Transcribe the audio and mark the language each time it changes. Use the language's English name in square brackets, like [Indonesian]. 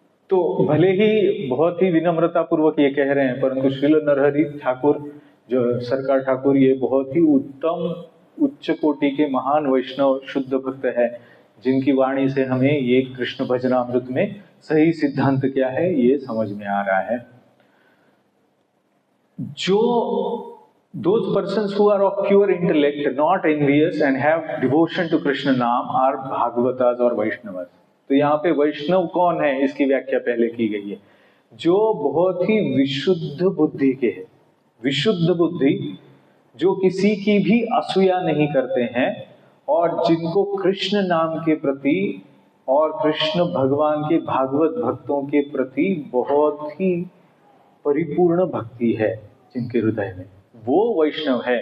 [Hindi] तो भले ही बहुत ही विनम्रता पूर्वक ये कह रहे हैं, परंतु श्रील नरहरि ठाकुर जो सरकार ठाकुर ये बहुत ही उत्तम उच्च कोटि के महान वैष्णव शुद्ध भक्त है, जिनकी वाणी से हमें ये कृष्ण भजनामृत में सही सिद्धांत क्या है ये समझ में आ रहा है। जो [English] Those persons who are of pure intellect, not envious and have devotion to Krishna नाम are Bhagavatas और वैष्णवस। [Hindi] तो यहाँ पे वैष्णव कौन है, इसकी व्याख्या पहले की गई है। जो बहुत ही विशुद्ध बुद्धि के हैं, विशुद्ध बुद्धि, जो किसी की भी असूया नहीं करते हैं और जिनको कृष्ण नाम के प्रति और कृष्ण भगवान के भागवत भक्तों के प्रति बहुत ही परिपूर्ण भक्ति है जिनके हृदय में, वो वैष्णव है।